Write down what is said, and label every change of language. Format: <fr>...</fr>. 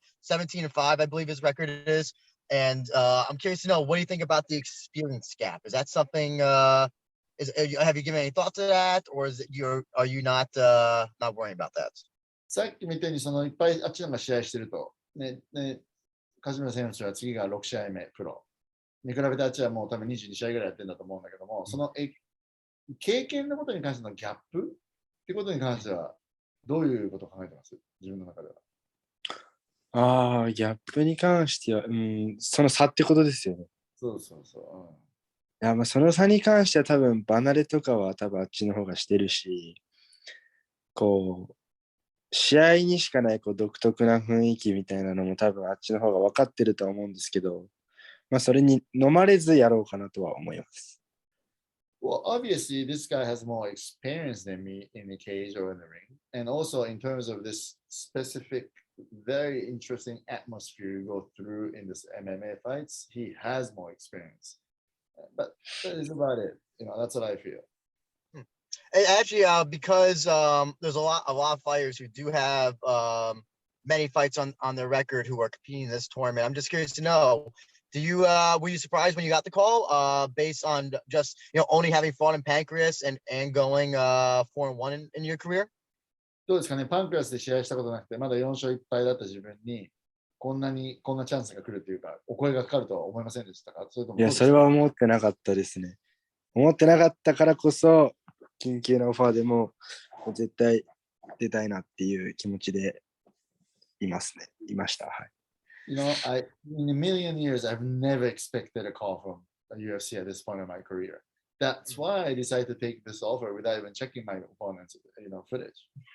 <en>17-5, I believe his record is. And I'm curious to know, what do you think about the experience gap? Is that something? Have you given any thought to that, or are you not worrying about that?</en> <ja>さっきみたいにいっぱいあっちのが試合してると、梶村選手は次が6試合目プロ。に比べてあっちはもう多分22試合ぐらいやってるんだと思うんだけども、その経験のことに関してのギャップってことに関しては、どういうことを考えてます？自分の中では。ギャップに関しては、その差ってことですよね。そうそうそう。いや、その差に関しては多分、離れとかは多分あっちの方がしてるし、試合にしかない独特な雰囲気みたいなのも多分あっちの方が分かってるとは思うんですけど、それに飲まれずやろうかなとは思います。</ja> <en>Well, obviously, this guy has more experience than me in the cage or in the ring. And also, in terms of this specific, very interesting atmosphere you go through in this MMA fights, he has more experience. But that is about it. That's what I feel. Actually, because there's a lot of fighters who do have many fights on their record who are competing in this tournament. I'm just curious to know, were you surprised when you got the call based on just only having fought in Pancrase and going 4-1 in your career?</en> <ja>どうですかね、パンクラスで試合したことなくて、まだ4勝1敗だった自分に、こんなチャンスが来るというか、お声がかかるとは思いませんでしたか？いや、それは思ってなかったですね。思ってなかったからこそ、緊急なオファーでも絶対出たいなっていう気持ちでいました。はい。</ja> <en>in a million years, I've never expected a call from a UFC at this point in my career. That's why I decided to take this offer without even checking my opponent's, footage.</en>